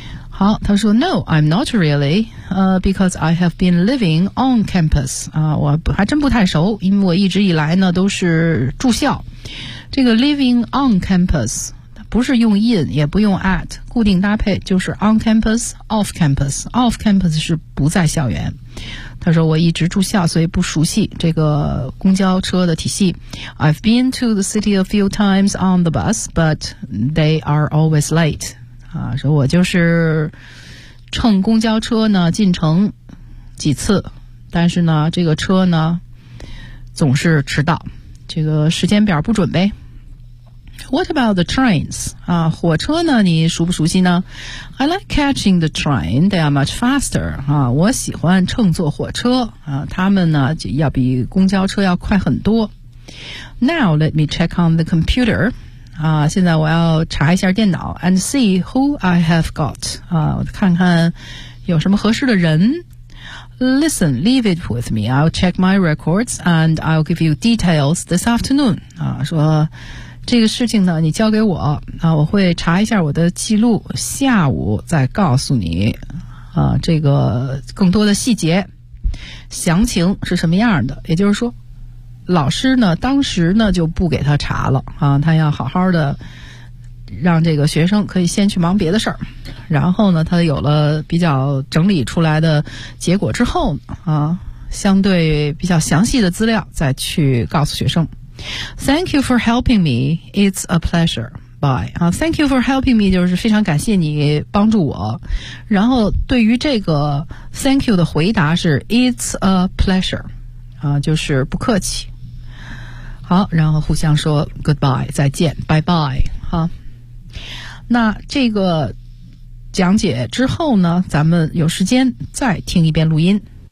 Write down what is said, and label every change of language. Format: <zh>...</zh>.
<zh>好，他说</zh> <en>No, I'm not really, because I have been living on campus.</en> <zh>我还真不太熟，因为我一直以来呢都是住校。这个 living on campus 不是用 in 也不用 at, 固定搭配就是 on campus, off campus. Off campus 是不在校园。他说我一直住校，所以不熟悉这个公交车的体系。</zh> <en>I've been to the city a few times on the bus, but they are always late.</en> <zh>说我就是乘公交车呢进城几次，但是呢这个车呢总是迟到，这个时间表不准呗。</zh> <en>What about the trains?</en> <zh>火车呢你熟不熟悉呢？</zh> <en>I like catching the train, they are much faster.</en> <zh>我喜欢乘坐火车他们呢就要比公交车要快很多。</zh> <en>Now let me check on the computer.</en> <zh>现在我要查一下电脑</zh> <en>and see who I have got.</en> <zh>看看有什么合适的人。</zh> <en>Listen, leave it with me. I'll check my records and I'll give you details this afternoon.</en> <zh>说这个事情呢你交给我我会查一下我的记录，下午再告诉你这个更多的细节。详情是什么样的，也就是说老师呢当时呢就不给他查了他要好好的让这个学生可以先去忙别的事儿，然后呢他有了比较整理出来的结果之后相对比较详细的资料再去告诉学生。</zh> <en>Thank you for helping me, it's a pleasure, bye. Thank you for helping me</en> <zh>就是非常感谢你帮助我，然后对于这个 thank you 的回答是</zh> <en>it's a pleasure,</en> <zh>就是不客气。好，然后互相说 goodbye, 再见 bye bye, 那这个讲解之后呢咱们有时间再听一遍录音。</zh>